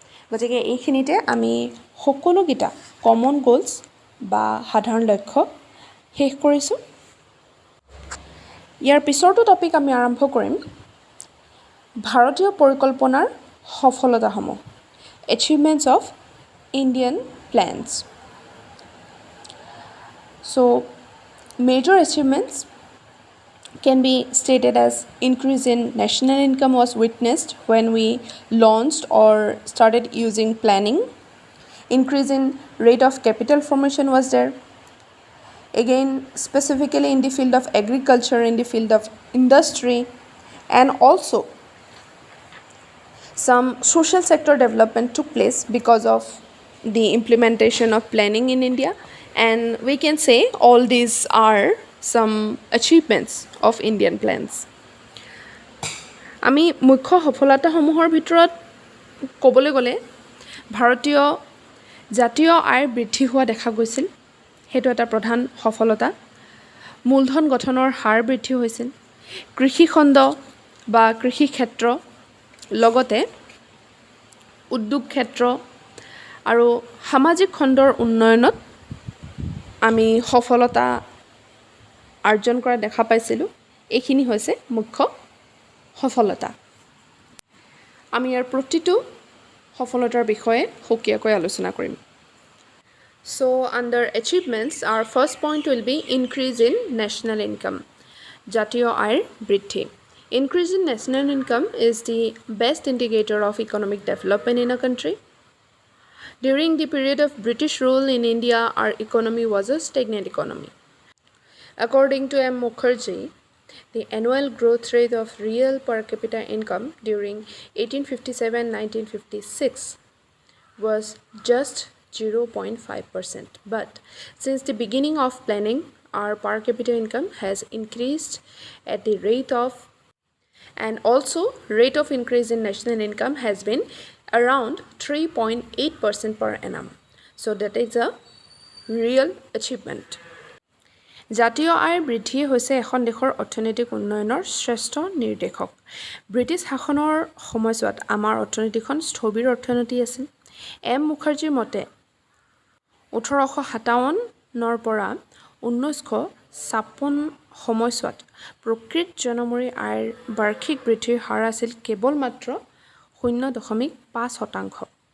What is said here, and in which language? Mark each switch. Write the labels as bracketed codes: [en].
[as] গতিকে এইখিনিতে আমি সকলোকেইটা [en] common goals [as] বা সাধাৰণ লক্ষ্য শেষ কৰিছোঁ। ইয়াৰ পিছৰটো টপিক আমি আৰম্ভ কৰিম ভাৰতীয় পৰিকল্পনাৰ সফলতাসমূহ, [en] achievements of Indian plans. So, major achievements can be stated as increase in national income was witnessed when we launched or started using planning. Increase in rate of capital formation was there. Again, specifically in the field of agriculture, in the field of industry, and also some social sector development took place because of the implementation of planning in India. And we can say all these are some achievements of Indian plans. [as] আমি মুখ্য সফলতাসমূহৰ ভিতৰত ক'বলৈ গ'লে ভাৰতীয় জাতীয় আয় বৃদ্ধি হোৱা দেখা গৈছিল, সেইটো এটা প্ৰধান সফলতা। মূলধন গঠনৰ হাৰ বৃদ্ধি হৈছিল। কৃষি খণ্ড বা কৃষি ক্ষেত্ৰ, লগতে উদ্যোগ ক্ষেত্ৰ আৰু সামাজিক খণ্ডৰ উন্নয়নত আমি সফলতা অৰ্জন কৰা দেখা পাইছিলোঁ। এইখিনি হৈছে মুখ্য সফলতা। আমি ইয়াৰ প্ৰতিটো সফলতাৰ বিষয়ে সুকীয়াকৈ আলোচনা কৰিম। [en] So, under achievements, our first point will be increase in national income. [as] জাতীয় আয়ৰ বৃদ্ধি. [en] Increase in national income is the best indicator of economic development in a country. During the period of British rule in India, our economy was a stagnant economy. According to M. Mukherjee, the annual growth rate of real per capita income during 1857-1956 was just 0.5%. But since the beginning of planning, our per capita income has increased at the rate of, and also rate of increase in national income has been around 3.8% per annum. So that is a real achievement. [as] জাতীয় আয়ৰ বৃদ্ধি হৈছে এখন দেশৰ অৰ্থনৈতিক উন্নয়নৰ শ্ৰেষ্ঠ নিৰ্দেশক. ব্ৰিটিছ শাসনৰ সময়ছোৱাত আমাৰ অৰ্থনীতিখন স্থবিৰ অৰ্থনীতি আছিল. এম মুখাৰ্জীৰ মতে 1857 পৰা 1956 সময়ছোৱাত প্ৰকৃত জনমূৰি আয়ৰ বাৰ্ষিক বৃদ্ধিৰ হাৰ আছিল কেৱল মাত্ৰ 0.5%.